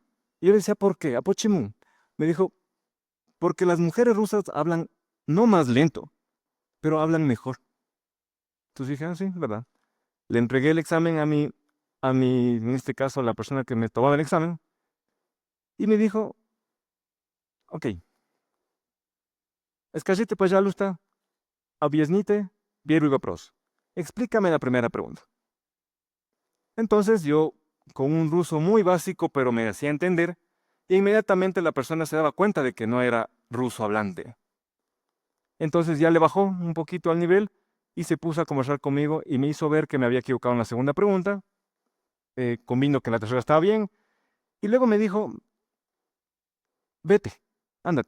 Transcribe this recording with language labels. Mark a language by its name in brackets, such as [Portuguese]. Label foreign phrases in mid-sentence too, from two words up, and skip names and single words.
[Spanish] Y yo le decía, ¿por qué? Apochimun. Me dijo, porque las mujeres rusas hablan no más lento, pero hablan mejor. Entonces dije, ah, sí, verdad. Le entregué el examen en este caso, a la persona que me tomaba el examen, y me dijo, [Russian] ok, скажите, пожалуйста, объясните первый вопрос. [Spanish] Explícame la primera pregunta. Entonces yo, con un ruso muy básico, pero me hacía entender, e inmediatamente la persona se daba cuenta de que no era ruso hablante. Entonces ya le bajó un poquito al nivel y se puso a conversar conmigo y me hizo ver que me había equivocado en la segunda pregunta, convino que en la tercera estaba bien, y luego me dijo, vete, ándate.